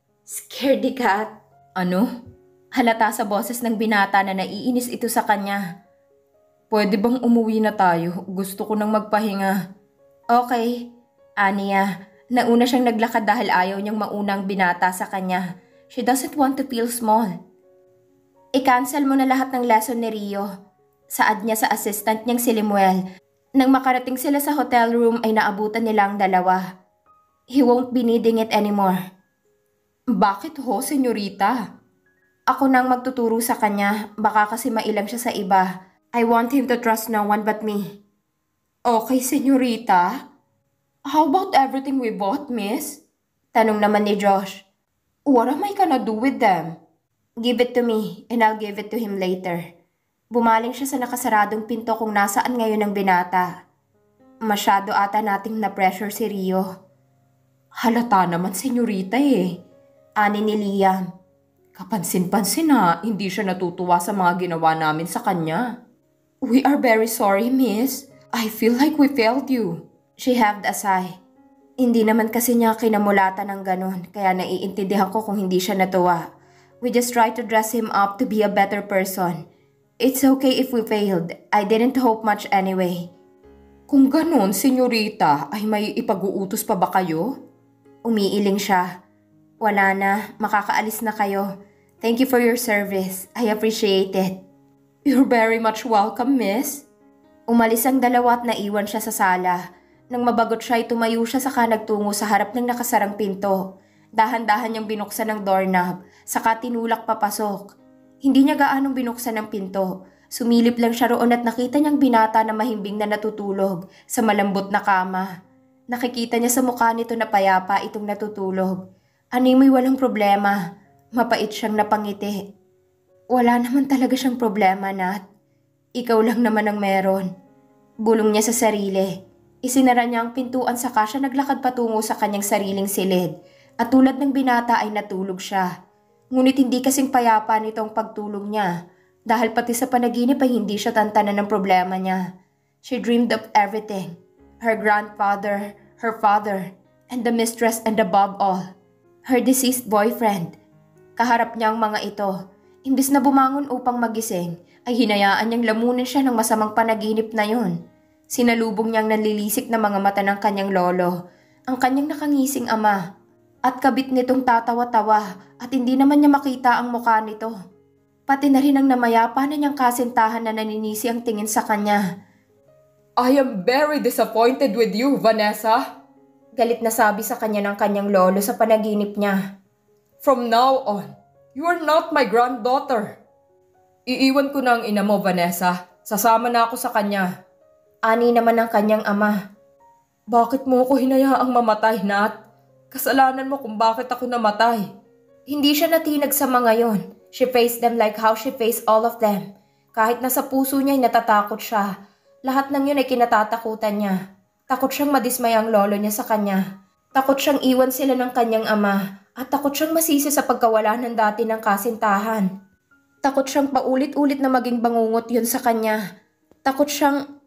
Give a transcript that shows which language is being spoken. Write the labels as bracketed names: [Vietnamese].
[English] Scaredy cat. [Filipino] Ano? Halata sa boses ng binata na naiinis ito sa kanya. Pwede bang umuwi na tayo? Gusto ko nang magpahinga. Okay. Aniya, nauna siyang naglakad dahil ayaw niyang maunang binata sa kanya. [English] She doesn't want to feel small. [Filipino] I-cancel mo na lahat ng lesson ni Rio. Saad niya sa assistant niyang si Limuel. Nang makarating sila sa hotel room ay naabutan nila ang dalawa. [English] He won't be needing it anymore. [Filipino] Bakit ho, senyorita? Ako nang magtuturo sa kanya, baka kasi mailang siya sa iba. [English] I want him to trust no one but me. [Filipino] Okay, senyorita. [English] How about everything we bought, miss? [Filipino] Tanong naman ni Josh. [English] What am I gonna do with them? Give it to me and I'll give it to him later. [Filipino] Bumaling siya sa nakasaradong pinto kung nasaan ngayon ang binata. Masyado ata nating na-pressure si Rio. Halata naman, senyorita eh. Ani ni Liam. Kapansin-pansin na, hindi siya natutuwa sa mga ginawa namin sa kanya. [English] We are very sorry, miss. I feel like we failed you. She heaved a sigh. [Filipino] Hindi naman kasi niya kinamulatan ng ganon, kaya naiintindihan ko kung hindi siya natuwa. [English] We just try to dress him up to be a better person. It's okay if we failed. I didn't hope much anyway. [Filipino] Kung ganon, senyorita, ay may ipag-uutos pa ba kayo? Umiiling siya. Wala na, makakaalis na kayo. [English] Thank you for your service. I appreciate it. You're very much welcome, miss. [Filipino] Umalis ang dalawa at naiwan siya sa sala. Nang mabagot siya ay tumayo siya saka nagtungo sa harap ng nakasarang pinto. Dahan-dahan niyang binuksan ang doorknob, saka tinulak papasok. Hindi niya gaanong binuksan ang pinto. Sumilip lang siya roon at nakita niyang binata na mahimbing na natutulog sa malambot na kama. Nakikita niya sa mukha nito na payapa itong natutulog. Animoy walang problema. Mapait siyang napangiti. Wala naman talaga siyang problema, Nat. Ikaw lang naman ang meron. Bulong niya sa sarili. Isinara niya ang pintuan saka siya naglakad patungo sa kanyang sariling silid. At tulad ng binata ay natulog siya. Ngunit hindi kasing payapa nitong pagtulog niya dahil pati sa panaginip ay hindi siya tantanan ng problema niya. [English] She dreamed of everything. Her grandfather, her father, and the mistress and above all, her deceased boyfriend. [Filipino] Kaharap niya ang mga ito. Imbis na bumangon upang magising, ay hinayaan niyang lamunin siya ng masamang panaginip na yun. Sinalubong niyang nanlilisik na mga mata ng kanyang lolo, ang kanyang nakangising ama. At kabit nitong tatawa-tawa at hindi naman niya makita ang mukha nito. Pati na rin ang namayapa na niyang kasintahan na naninisi ang tingin sa kanya. [English] I am very disappointed with you, Vanessa. [Filipino] Galit na sabi sa kanya ng kanyang lolo sa panaginip niya. [English] From now on, you are not my granddaughter. [Filipino] Iiwan ko na ang ina mo, Vanessa. Sasama na ako sa kanya. Ani naman ng kanyang ama. Bakit mo ako hinayaang mamatay, Nat? Kasalanan mo kung bakit ako namatay. Hindi siya natinag sa mga yon. [English] She faced them like how she faced all of them. [Filipino] Kahit nasa puso niya ay natatakot siya. Lahat ng yun ay kinatatakutan niya. Takot siyang madismay ang lolo niya sa kanya. Takot siyang iwan sila ng kanyang ama. At takot siyang masisi sa pagkawala ng dati ng kasintahan. Takot siyang paulit-ulit na maging bangungot yun sa kanya. Takot siyang,